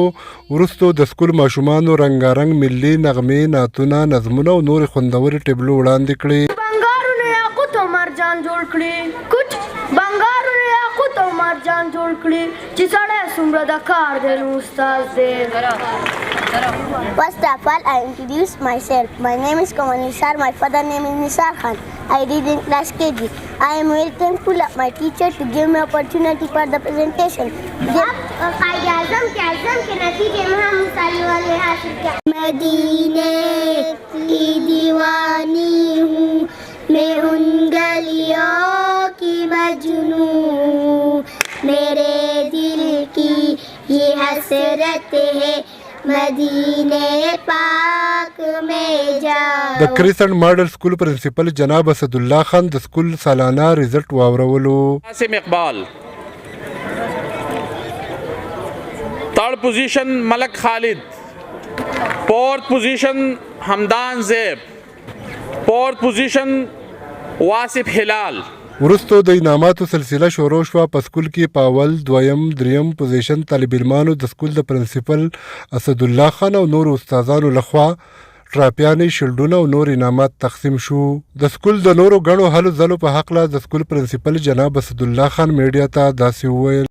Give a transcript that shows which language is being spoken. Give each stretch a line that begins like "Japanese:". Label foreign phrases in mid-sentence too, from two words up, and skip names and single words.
Pashto: وروستو د سکول ماشومانو رنګارنګ ملي نغمې، نعتونه، نظمونه او نورې خوندورې ټبلو وړاندې کړې. بنګارونو یاقوت او مرجان جوړ کړي، کوټ بنګارونو یاقوت او مرجان جوړ کړي چې سړی څومره د کار دی نو استاد دی.
English: First of all, I introduce myself. My name is Kamal Nisar. My father name is Nisar Khan. I read in class KG. I am very thankful of my teacher to give me opportunity for the presentation.
Urdu: مدینے کی دیوانی ہوں میں، ان گلیوں کی مجنوں، میرے دل کی یہ حسرت ہے مدینے پاک میں جاؤ.
Pashto: د کریسنټ ماډل سکول پرنسپل جناب اسدالله خان د سکول سالانه ریزلټ واورولو. قاسم اقبال.
English: third position मलक खालिद. fourth position हमदान ज़ेब. fourth position वासिफ हिलाल.
Pashto: وروستو د انعاماتو سلسله شروع شوه. په سکول کې په اول، دویم، دریم پوزیشن طالب علمانو د سکول د پرنسپل اسدالله خان او نورو استادانو لخوا ټراپیانې، شیلډونه او نور انعامات تقسیم شو. د سکول د نورو ګڼو هلو ځلو په هکله د سکول پرنسپل جناب اسدالله خان میډیا ته داسې وویل: